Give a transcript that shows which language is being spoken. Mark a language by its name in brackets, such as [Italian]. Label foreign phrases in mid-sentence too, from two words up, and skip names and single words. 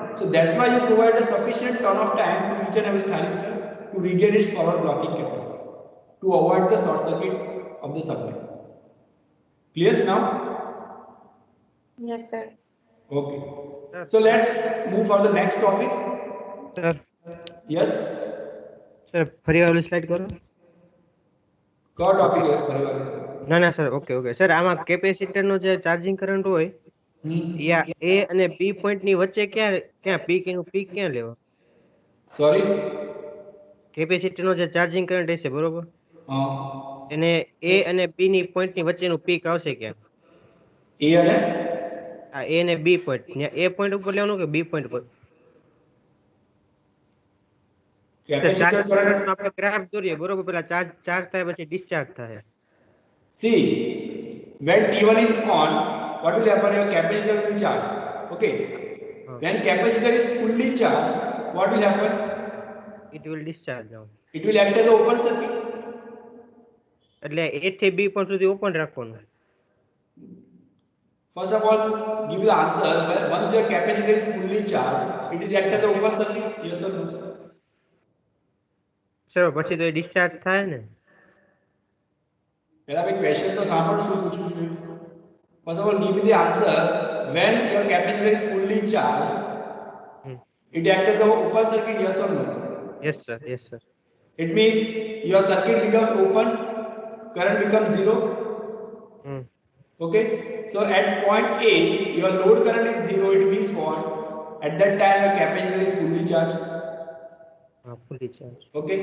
[English] So that's why you provide a sufficient turn off time to each and every thyristor to regain its forward blocking capacity. to avoid the short circuit of the supply. Clear now? Yes, sir. Okay. So let's move for the next topic. [Gujarati] સર [English] Yes. [Gujarati] સર ફરી વાર સ્લાઇડ કરો. કયો ટોપિક છે ફરીવાર? ના સર, ઓકે સર, આમાં કેપેસિટર નો જે [English] charging current [Gujarati] હોય યા એ અને બી પોઈન્ટ ની વચ્ચે ક્યાં ક્યાં પીક એનું પીક ક્યાં લેવા? સોરી, કેપેસિટર નો જે [English] charging current [Gujarati] હશે બરોબર, હા, એને એ અને બી ની પોઈન્ટ ની વચ્ચેનું પીક આવશે ક્યાં? એ અને આ એ અને બી પોઈન્ટ, એ પોઈન્ટ ઉપર લેવાનું કે બી પોઈન્ટ પર? કેપેસિટર [English] charging current [Gujarati] નો કરંટ. આપણે ગ્રાફ દોરીએ બરોબર, પેલા ચાર્જ થાય પછી ડિસ્ચાર્જ થાય. [English] See, when T1 is on, what will happen? Your capacitor will be charged. Okay. When capacitor is fully charged, what will happen? It will discharge now. It will act as an open circuit. [Gujarati] એટલે એ થી બી પોઈન્ટ સુધી ઓપન રાખવાનું. [English] First of all, give the answer. Once your capacitor is fully charged, it is act as an open circuit. Yes or no? [Gujarati] સર પછી તો એ ડિસ્ચાર્જ થાય ને. પહેલા ભાઈ ક્વેશ્ચન તો સાંભળો શું પૂછું છું. [English] First of all, give me the answer. When your capacitor is fully charged, it acts as an open circuit. Yes or no? Yes sir, yes sir. It means your circuit becomes open, current becomes zero. Okay. So at point A, your load current is zero. It means what? At that time, your capacitor is fully charged. Fully charged. Okay.